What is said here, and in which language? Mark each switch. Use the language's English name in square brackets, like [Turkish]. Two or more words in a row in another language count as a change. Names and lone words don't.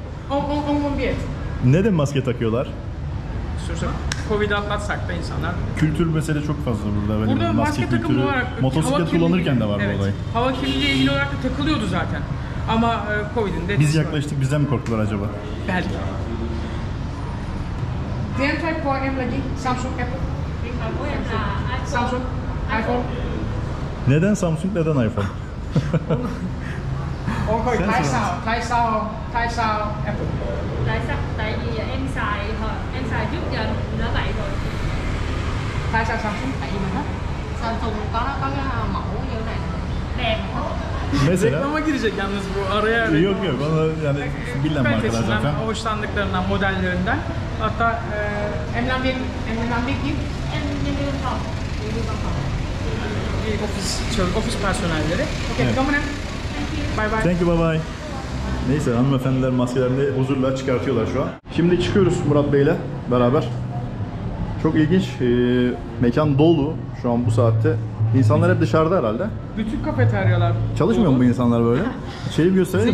[Turkish] Neden maske takıyorlar? Covid atlatsak da insanlar. Kültür mesele çok fazla burada. Böyle Burada maske takımı kültürü. olarak Motosiklet hava kirliliği- kullanırken de var evet, bu olay. hava kirliliği ilgili olarak da takılıyordu zaten. Ama Covid'in de Biz yaklaştık, bizden mi korktular acaba? belki. [Vietnamese] Điện thoại của em là gì? Samsung, Apple. Điện thoại của em là iPhone. Samsung, iPhone. [Turkish] Neden Samsung, neden iPhone? Okay, Samsung. [Vietnamese] tại sao Apple? Tại vì em xài trước giờ đã vậy rồi. Tại sao Samsung? Tại vì mình hết. Samsung có cái mẫu như thế này đẹp. [Turkish] Mesela Reklama girecek yalnız bu araya. yok onu yani bilinen markalar Kalitesinden, zaten. hoşlandıklarından, modellerinden. [Vietnamese] Hatta em làm việc gì? Em nhân viên văn phòng. [Turkish] Bir ofis personelleri. Okay, Evet. [English] come on in. Bye bye. Thank you, bye bye. [Turkish] Neyse hanımefendiler maskelerini huzurla çıkartıyorlar şu an. Şimdi çıkıyoruz Murat Bey'le beraber. Çok ilginç. Mekan dolu şu an bu saatte. İnsanlar hep dışarıda herhalde. Bütün kafeteryalar Çalışmıyor mu bu insanlar böyle? İçeriği gösterelim mi?